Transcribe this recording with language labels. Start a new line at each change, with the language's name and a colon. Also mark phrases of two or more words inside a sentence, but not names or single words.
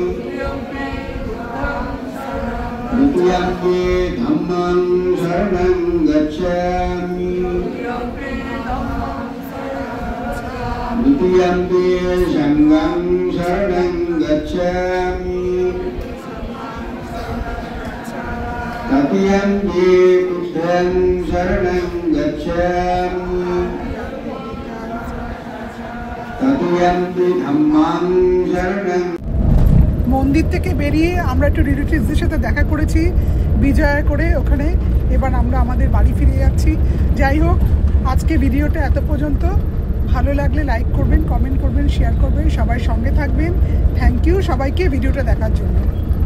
Pali: Dutiyampi Dhammam Saranam Gacchami Dutiyampi Sangam Saranam Gacchami Tatiyampi Buddham Saranam Gacchami Tatiyampi Dhammam Saranam।
Bangla: মন্দির থেকে বেরিয়ে আমরা একটু রিলেটিভসদের সাথে দেখা করেছি বিজয় করে ওখানে। এবার আমরা আমাদের বাড়ি ফিরে যাচ্ছি। যাই হোক, আজকে ভিডিওটা এত পর্যন্ত। ভালো লাগলে লাইক করবেন, কমেন্ট করবেন, শেয়ার করবেন, সবাই সঙ্গে থাকবেন।
English: thank you
Bangla: সবাইকে ভিডিওটা দেখার জন্য।